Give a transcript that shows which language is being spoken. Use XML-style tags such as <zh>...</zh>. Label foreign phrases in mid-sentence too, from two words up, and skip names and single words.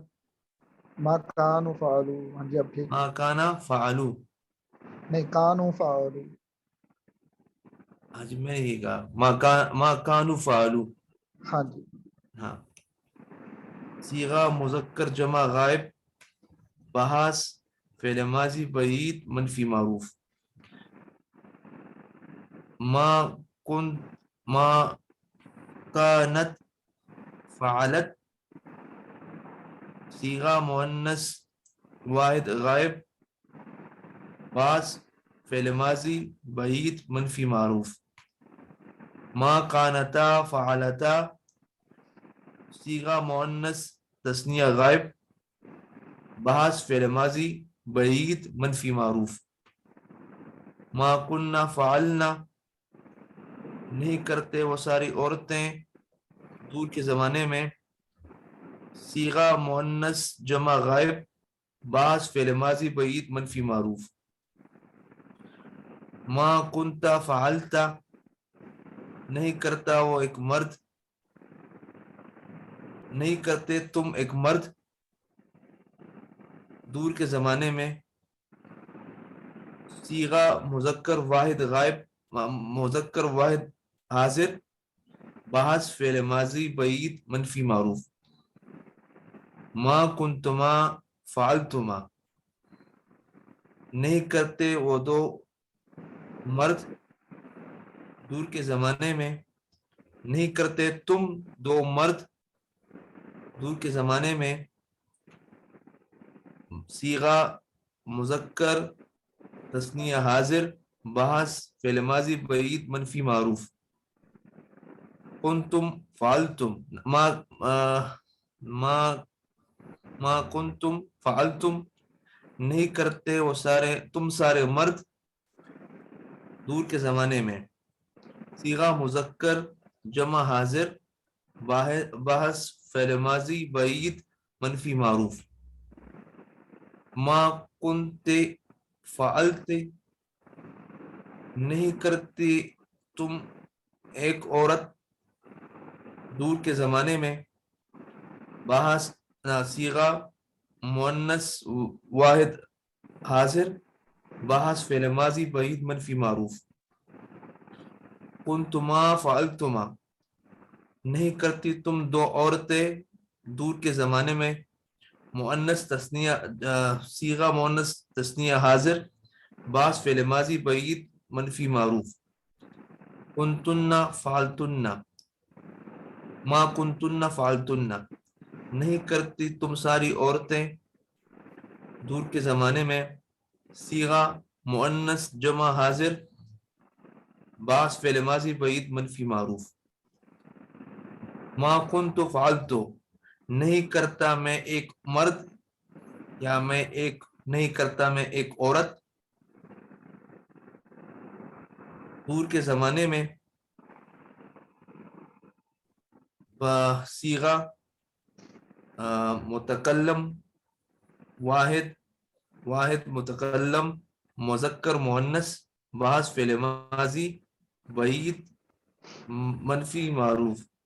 <ar>ما کانوا فعلو.</ar> <ur>ہاں جی اب ٹھیک.</ur> <ar>ما کانا فعلو نہیں کانوا فعلو.</ar> <ur>آج میں یہی کہا</ur> <ar>ما کانوا فعلو.</ar> <ur>ہاں جی ہاں. صیغہ مذکر جمع غائب بحث فعل ماضی بعید منفی معروف.</ur> <ar>ما کانت فعلت</ar> <ur>صیغہ مؤنث واحد غائب بعض فعل ماضی بعید منفی معروف.</ur> <ar>ما کانتا فعلتا</ar> <ur>صیغہ مؤنث تثنیہ غائب بعض فعل ماضی بعید منفی معروف.</ur> <ar>ما کننا فعلنا</ar> <ur>نہیں کرتے وہ ساری عورتیں دور کے زمانے میں صیغہ مؤنث جمع غائب بعض فعل ماضی بعید منفی معروف.</ur> <ar>ما کنتا فعلتا</ar> <ur>نہیں کرتا وہ ایک مرد، نہیں کرتے تم ایک مرد دور کے زمانے میں. صیغہ مذکر واحد غائب، مذکر واحد حاضر، بعض فعل ماضی بعید منفی معروف.</ur> <ar>ما کنتما فعلتما</ar> <ur>نہیں کرتے وہ دو مرد دور کے زمانے میں، نہیں کرتے تم دو مرد دور کے زمانے میں. صیغہ مذکر تثنیہ حاضر، بعض فعل ماضی بعید منفی معروف.</ur> <ar>کنتم فعلتم ما کنتم فعلتم</ar> <ur>نہیں کرتے وہ سارے تم سارے مرد دور کے زمانے میں. صیغہ مذکر جمع حاضر، بعض فعل ماضی بعید منفی معروف.</ur> <ar>ما کنتے فعلتے</ar> <ur>نہیں کرتی تم ایک عورت دور کے زمانے میں، بعض صیغہ مؤنث واحد حاضر، بعض فعل ماضی بعید منفی معروف.</ur> <ar>کنتما فعلتما</ar> <ur>نہیں کرتی تم دو عورتیں دور کے زمانے میں، مؤنث تثنیہ صیغہ مؤنث تثنیہ حاضر، بعض فعل ماضی بعید منفی معروف.</ur> <ar>کنتن فعلتن ما کنتن فعلتن</ar> <ur>نہیں کرتی تم ساری عورتیں دور کے زمانے میں، صیغہ مؤنث جمع حاضر، بعض فعل ماضی بعید منفی معروف.</ur> <ar>ما کنت فعلتو</ar> <ur>نہیں کرتا میں ایک مرد، یا میں ایک نہیں کرتا میں ایک عورت دور کے زمانے میں. صیغہ متکلم واحد متکلم مذکر مؤنث، بعض فعل ماضی بعید منفی معروف.</ur>